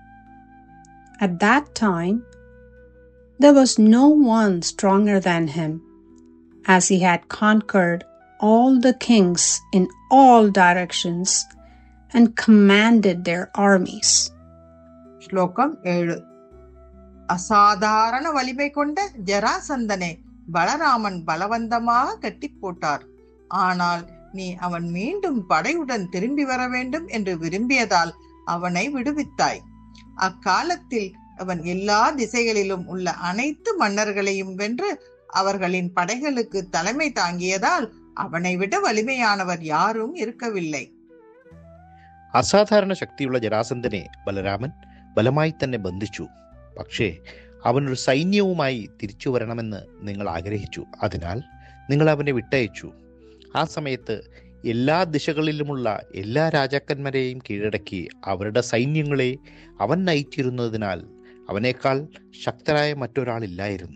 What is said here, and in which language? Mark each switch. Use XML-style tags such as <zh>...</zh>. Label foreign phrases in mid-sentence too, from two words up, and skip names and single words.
<en>At that time, there was no one stronger than him, as he had conquered all the kings in all directions and commanded their armies.</en> <ta>ಶ್ಲೋಕಂ 7. அசாதாரண வலிமை கொண்ட ஜராசந்தனை பலராமன் பலவந்தமாக கட்டி போட்டார். ஆனால் நீ அவன் மீண்டும் படையுடன் திரும்பி வர வேண்டும் என்று விரும்பியதால் அவனை விடுவித்தாய். அக்காலத்தில் அவன் எல்லா திசைகளிலும் உள்ள அனைத்து மன்னர்களையும் வென்று அவர்களின் படைகளுக்கு தலைமை தாங்கியதால் அவனை விட வலிமையானவர் யாரும் இருக்கவில்லை.</ta> <ml>അസാധാരണ ശക്തിയുള്ള ജരാസന്ധനെ ബലരാമൻ ബലമായി തന്നെ ബന്ധിച്ചു. പക്ഷേ അവനൊരു സൈന്യവുമായി തിരിച്ചു വരണമെന്ന് നിങ്ങൾ ആഗ്രഹിച്ചു. അതിനാൽ നിങ്ങൾ അവനെ വിട്ടയച്ചു. ആ സമയത്ത് എല്ലാ ദിശകളിലുമുള്ള എല്ലാ രാജാക്കന്മാരെയും കീഴടക്കി അവരുടെ സൈന്യങ്ങളെ അവൻ നയിച്ചിരുന്നതിനാൽ അവനേക്കാൾ ശക്തരായ മറ്റൊരാളില്ലായിരുന്നു.</ml>